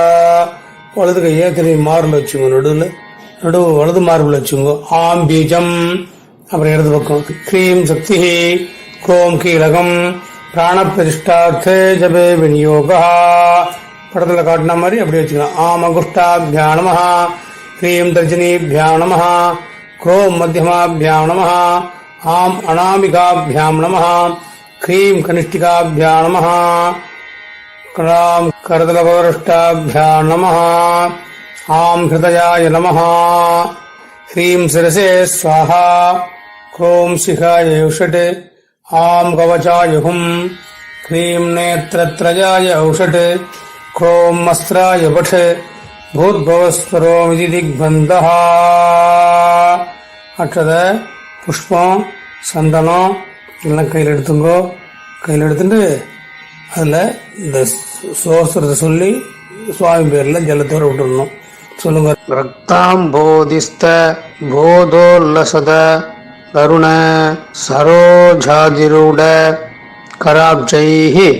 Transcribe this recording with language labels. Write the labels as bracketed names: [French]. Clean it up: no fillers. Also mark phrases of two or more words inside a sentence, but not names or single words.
[Tamil] வலது கையை திரும்பி மாறுல வச்சுக்கோ. நடுவு வலது மார்பில் வச்சுங்கோ. ஆம் பீஜம். அப்புறம் இடது பக்கம் [Sanskrit] ह्रीं शक्ति क्रों कीलकम् प्राण प्रतिष्ठार्थे जपे विनियोगः. [Tamil] படத்துல காட்டின மாதிரி அப்படி வச்சுக்கலாம். [Sanskrit] आं अङ्गुष्ठाभ्यां नमः ह्रीं तर्जनीभ्यां नमः क्रों मध्यमाभ्यां नमः आं अनामिकाभ्यां नमः ह्रीं कनिष्ठिकाभ्यां नमः क्रां करतलपृष्ठाभ्यां नमः आं हृदयाय नमः ह्रीं शिरसे स्वाहा क्रों शिखाय औषट् आं कवचाय हुं ह्रीं नेत्रत्रयाय औषट् क्रों अस्त्राय पठ भूद्भवस्वरोमिति दिग्बन्धः [Tamil] அற்றதை புஷ்பம் சந்தனம் எல்லாம் கையில் எடுத்துங்கோ. கையில் எடுத்துட்டு அதில் இந்த சோஸ்திரத்தை சொல்லி சுவாமி பேரில் ஜலத்தோடு விட்டுடணும். சொல்லுங்க. [Sanskrit] रक्ताम्भोधिस्थ पोतोल्लसद् अरुण सरोजाधिरूढ कराब्जैः